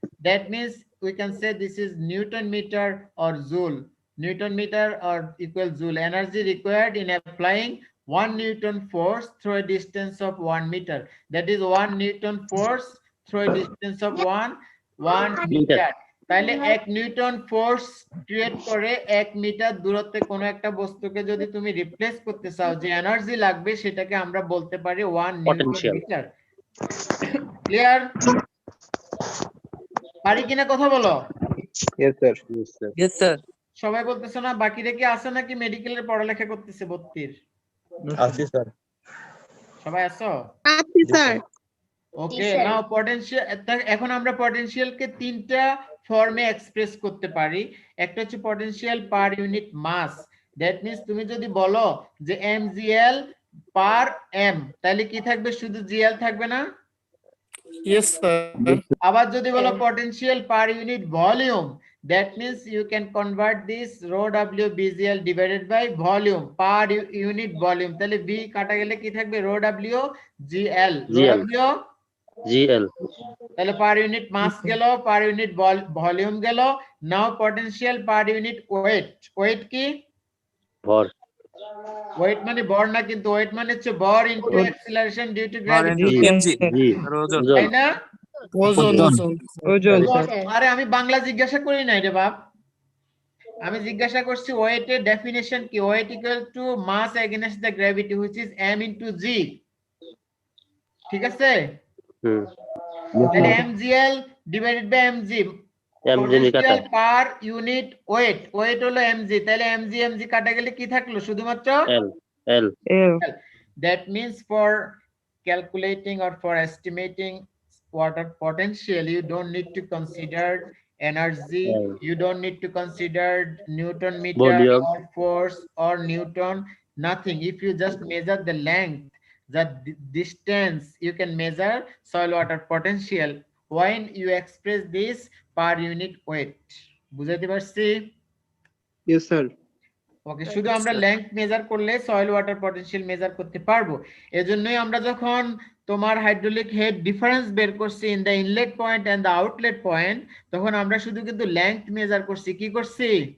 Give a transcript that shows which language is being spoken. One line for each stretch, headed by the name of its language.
English: That means we can say this is Newton meter or joule. Newton meter or equal joule. Energy required in applying 1 Newton force through a distance of 1 meter. That is 1 Newton force through a distance of 1 meter.
Bangla: তাহলে 1 Newton force create করে 1 metre দূরত্বে কোনো একটা বস্তুকে যদি তুমি replace করতে চাও, যে এনার্জি লাগবে সেটাকে আমরা বলতে পারি 1 নিউটন মিটার। ক্লিয়ার? পারি কিনা কথা বলো?
English: Yes, sir. Yes, sir.
Bangla: সবাই বলতেছো না? বাকিরা কি আছে নাকি মেডিকেলের পড়ালেখা করতেছে ভর্তির? আসি স্যার। সবাই আছো? আছি স্যার।
English: Okay, now potential.
Bangla: এখন আমরা পটেনশিয়ালকে তিনটা ফর্মে এক্সপ্রেস করতে পারি। একটা হচ্ছে potential per unit mass.
English: that means
Bangla: তুমি যদি বলো যে mgl পার m, তাহলে কি থাকবে? শুধু gl থাকবে না?
English: Yes sir.
Bangla: আবার যদি বলো
English: Potential per unit volume, that means you can convert this rho w bgl divided by volume per unit volume.
Bangla: তাহলে v কাটা গেলে কি থাকবে? rho w gl, rho w gl। তাহলে পার ইউনিট মাস গেল, পার ইউনিট ভলিউম গেল।
English: Now potential per unit weight.
Bangla: Wait কি? ভর। ওয়েট মানে ভর না, কিন্তু ওয়েট মানে হচ্ছে ভর into acceleration due to gravity, তাই না? ওজন ওজন আরে আমি বাংলা জিজ্ঞাসা করি নাই রে বাপ, আমি জিজ্ঞাসা করছি ওয়েটের ডেফিনিশন কি?
English: Weight equal to mass against the gravity which is m into g। ঠিক আছে? তাহলে mgl divided by mg, potential per unit weight.
Bangla: Wait হলো mg, তাহলে mg কাটা গেলে কি থাকলো? শুধুমাত্র এল।
English: That means for calculating or for estimating water potential, you don't need to consider energy, you don't need to consider Newton meter or force or Newton, nothing. If you just measure the length, the distance, you can measure soil water potential when you express this per unit weight.
Bangla: বুঝাইতে পারছি?
English: Yes sir.
Bangla: ওকে, শুধু আমরা length measure করলে soil water potential measure করতে পারবো। এজন্যই আমরা যখন তোমার হাইড্রোলিক হেড ডিফারেন্স বের করছি
English: in the inlet point and the outlet point,
Bangla: তখন আমরা শুধু কিন্তু লেংথ মেজার করছি। কি করছি?